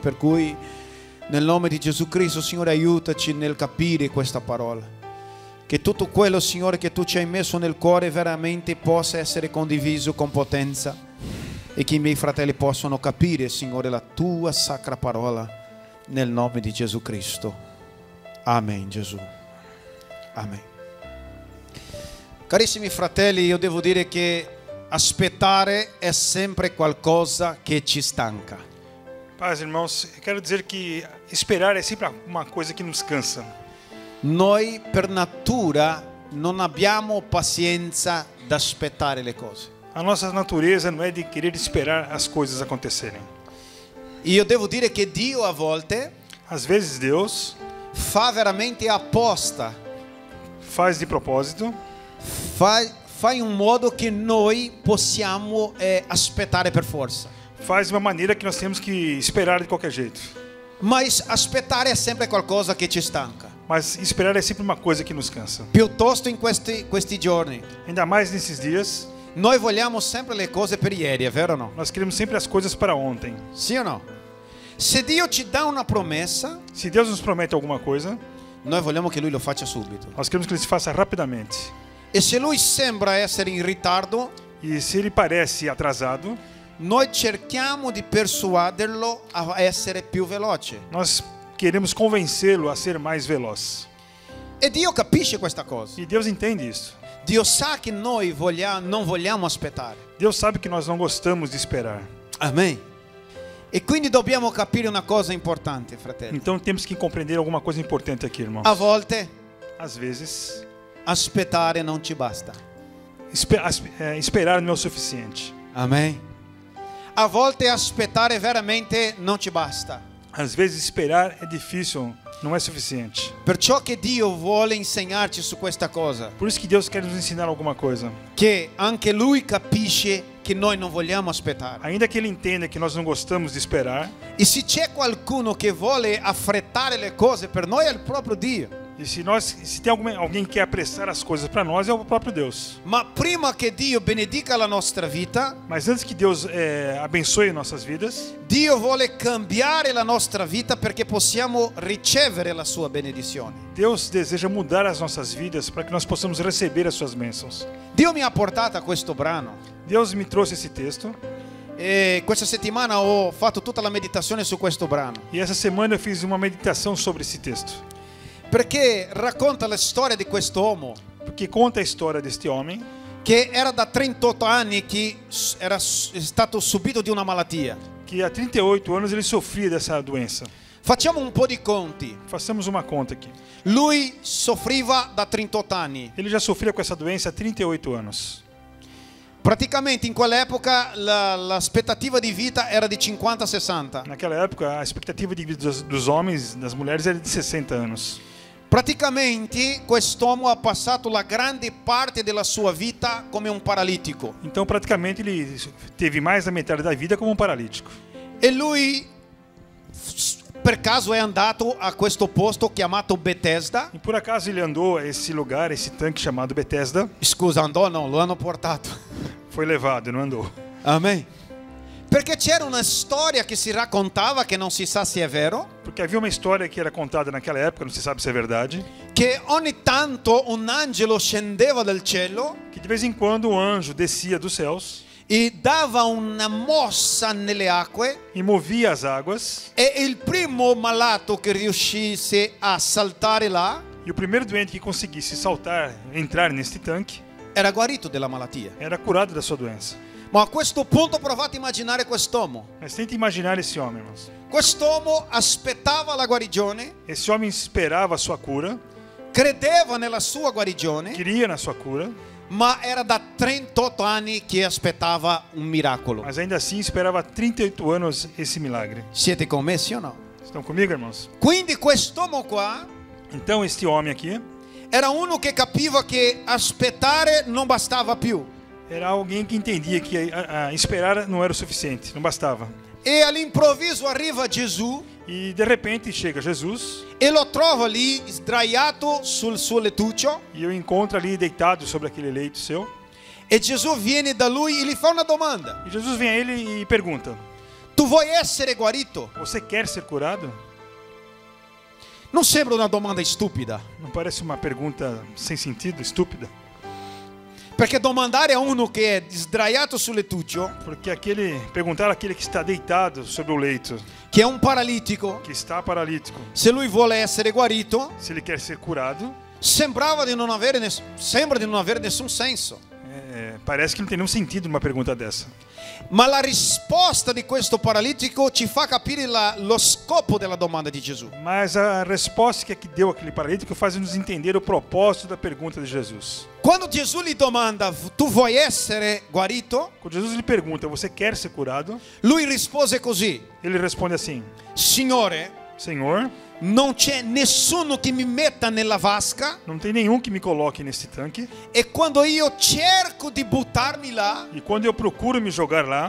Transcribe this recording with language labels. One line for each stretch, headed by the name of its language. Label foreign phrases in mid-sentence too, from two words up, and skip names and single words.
Italian: Per cui nel nome di Gesù Cristo, Signore, aiutaci nel capire questa parola, che tutto quello, Signore, che tu ci hai messo nel cuore veramente possa essere condiviso con potenza, e che i miei fratelli possano capire, Signore, la tua sacra parola, nel nome di Gesù Cristo. Amen, Gesù. Amen. Carissimi fratelli, io devo dire che aspettare è sempre qualcosa che ci stanca.
Portuguese: Paz, irmãos, eu quero dizer que esperar é sempre uma coisa que nos cansa.
Italian: Noi per natura non abbiamo pazienza di aspettare le cose.
Portuguese: A nossa natureza não é de querer esperar as coisas acontecerem.
Italian: Io devo dire che Dio a volte
Portuguese: Às vezes Deus
Italian: fa veramente apposta,
Portuguese: faz de propósito,
Italian: fa in un modo che noi possiamo aspettare per forza.
Portuguese: faz de uma maneira que nós temos que esperar de qualquer jeito.
Italian: Mas aspettare è sempre qualcosa che ci stanca.
Portuguese: Mas esperar é sempre uma coisa que nos cansa.
Italian: Piuttosto in questi giorni
Portuguese: Ainda mais nesses dias,
Italian: noi vogliamo sempre le cose per ieri, è vero o no?
Portuguese: nós queremos sempre as coisas para ontem.
Italian: Sì o no? Se Dio ci dà una promessa,
Portuguese: Se Deus nos promete alguma coisa,
Italian: noi vogliamo che Lui lo faccia subito.
Portuguese: nós queremos que Ele se faça rapidamente.
Italian: E se Lui sembra essere in ritardo,
Portuguese: E se Ele parece atrasado,
Italian: noi cerchiamo di persuaderlo a essere più veloce.
Portuguese: nós queremos convencê-lo a ser mais veloz.
Italian: E Dio capisce questa cosa.
Portuguese: E Deus entende isso.
Italian: Dio sa che noi non vogliamo aspettare.
Portuguese: Deus sabe que nós não gostamos de esperar. Amen.
Italian: E quindi dobbiamo capire una cosa importante, fratelli.
Portuguese: Então temos que compreender alguma coisa importante aqui, irmãos.
Italian: A volte
Portuguese: Às vezes,
Italian: aspettare non ci basta.
Portuguese: esperar não é o suficiente. Amen.
Italian: A volte aspettare veramente non ci basta.
Portuguese: Às vezes esperar é difícil, não é suficiente.
Italian: Perciò che Dio vuole insegnarci su questa cosa,
Portuguese: Por isso que Deus quer nos ensinar alguma coisa.
Italian: che anche Lui capisce che noi non vogliamo aspettare.
Portuguese: Ainda que Ele entenda que nós não gostamos de esperar,
Italian: E se c'è qualcuno che vuole affrettare le cose per noi è il proprio Dio.
Portuguese: e se tem alguém que quer apressar as coisas para nós, é o próprio Deus.
Italian: Ma prima che Dio benedica la nostra vita,
Portuguese: Mas antes que Deus abençoe nossas vidas,
Italian: Dio vuole cambiare la nostra vita perché possiamo ricevere la sua benedizione.
Portuguese: Deus deseja mudar as nossas vidas para que nós possamos receber as suas bênçãos.
Italian: Dio mi ha portato a questo brano
Portuguese: Deus me trouxe esse texto,
Italian: e questa settimana ho fatto tutta la meditazione su questo brano
Portuguese: e essa semana eu fiz uma meditação sobre esse texto.
Italian: perché racconta la storia di quest'uomo
Portuguese: Porque conta a história deste homem
Italian: che era da 38 anni che era stato subito di una malattia.
Portuguese: que há 38 anos ele sofria dessa doença.
Italian: Facciamo un po' di conti.
Portuguese: Façamos uma conta aqui.
Italian: Lui soffriva da 38 anni.
Portuguese: Ele já sofria com essa doença há 38 anos.
Italian: Praticamente in quell'epoca l'aspettativa di vita era di 50-60.
Portuguese: Naquela época, a expectativa de vida dos homens, das mulheres, era de 60 anos.
Italian: Praticamente quest'uomo ha passato la grande parte della sua vita come un paralitico.
Portuguese: Então, praticamente, ele teve mais da metade da vida como um paralítico.
Italian: E lui per caso è andato a questo posto chiamato Bethesda.
Portuguese: E por acaso ele andou a esse lugar, esse tanque chamado Bethesda.
Italian: Scusa, andò? No, lo hanno portato.
Portuguese: Foi levado, não andou. Amen.
Italian: Perché c'era una storia che si raccontava, che non si sa se è vero,
Portuguese: Porque havia uma história que era contada naquela época, não se sabe se é verdade,
Italian: che ogni tanto un angelo scendeva dal cielo
Portuguese: que de vez em quando um anjo descia dos céus
Italian: e dava una mossa nelle acque
Portuguese: e movia as águas,
Italian: e il primo malato che riuscisse a saltare là
Portuguese: e o primeiro doente que conseguisse saltar, entrar neste tanque,
Italian: era guarito della malattia.
Portuguese: era curado da sua doença.
Italian: Ma a questo punto provate a immaginare quest'uomo.
Portuguese: Mas tente imaginar esse homem, irmãos.
Italian: Quest'uomo aspettava la guarigione,
Portuguese: Esse homem esperava a sua cura,
Italian: credeva nella sua guarigione,
Portuguese: queria na sua cura,
Italian: ma era da 38 anni che aspettava un miracolo.
Portuguese: mas ainda assim esperava há 38 anos esse milagre.
Italian: Siete con me, sì o no?
Portuguese: Estão comigo, irmãos?
Italian: Quindi quest'uomo qua
Portuguese: Então, este homem aqui
Italian: era uno che capiva che aspettare non bastava più.
Portuguese: era alguém que entendia que esperar não era o suficiente, não bastava.
Italian: E all'improvviso arriva Gesù
Portuguese: E de repente chega Jesus
Italian: e lo trova lì sdraiato sul suo lettuccio
Portuguese: e o encontra ali deitado sobre aquele leito seu.
Italian: e Gesù viene da lui e gli fa una domanda.
Portuguese: E Jesus vem a ele e pergunta:
Italian: Tu vuoi essere guarito?
Portuguese: Você quer ser curado?
Italian: Non sembra una domanda stupida,
Portuguese: Não parece uma pergunta sem sentido, estúpida?
Italian: perché domandare a uno che è sdraiato sul lettuccio,
Portuguese: Porque perguntar àquele que está deitado sobre o leito,
Italian: che è un paralitico,
Portuguese: que está paralítico,
Italian: se lui vuole essere guarito,
Portuguese: se ele quer ser curado,
Italian: sembra di non avere nessun senso.
Portuguese: parece que não tem nenhum sentido uma pergunta dessa.
Italian: Ma la risposta di questo paralitico ci fa capire lo scopo della domanda di Gesù.
Portuguese: Mas a resposta que deu aquele paralítico faz nos entender o propósito da pergunta de Jesus.
Italian: Quando Gesù gli domanda, tu vuoi essere guarito?
Portuguese: Quando Jesus lhe pergunta: você quer ser curado?
Italian: Lui rispose così,
Portuguese: Ele responde assim:
Italian: Signore,
Portuguese: Senhor,
Italian: non c'è nessuno che mi metta nella vasca
Portuguese: não tem nenhum que me coloque nesse tanque,
Italian: e quando io cerco di buttarmi là,
Portuguese: e quando eu procuro me jogar lá,